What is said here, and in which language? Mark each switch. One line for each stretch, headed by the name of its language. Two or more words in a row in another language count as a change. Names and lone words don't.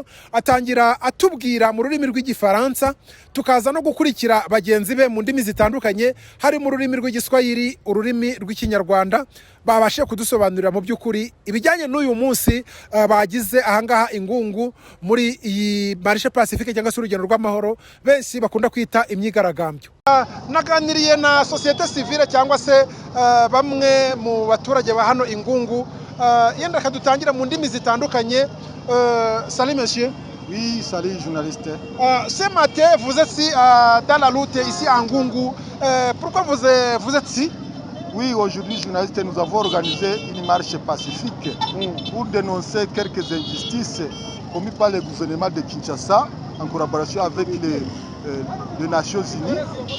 Kinyarwanda: Atangira atubwira mu rurimi rw'igifaransa, tukaza no gukurikira bagenzi be mu ndimi zitandukanye, hari mu rurimi rw'igiswahili, ururimi rw'ikinyarwanda, babashe kudusobanurira mu by'ukuri ibijyanye n'uyu munsi bagize ahangaha Ingungu muri iyi
French: marche pacifique
Kinyarwanda: cyangwa se urugendo rw'amahoro benshi bakunda kwita imyigaragambyo. Naganiriye na
French: societe civile
Kinyarwanda: cyangwa se bamwe mu baturage ba hano Ingungu, yenda kadutangira mu ndimi zitandukanye.
French: Salut monsieur. Oui, salut journaliste. Ce matin vous êtes ici dans la route ici à Ngungu. Pourquoi vous êtes ici? Oui, aujourd'hui, journalistes, nous avons organisé une marche pacifique pour dénoncer quelques injustices commises par le gouvernement de Kinshasa en collaboration avec les Nations Unies.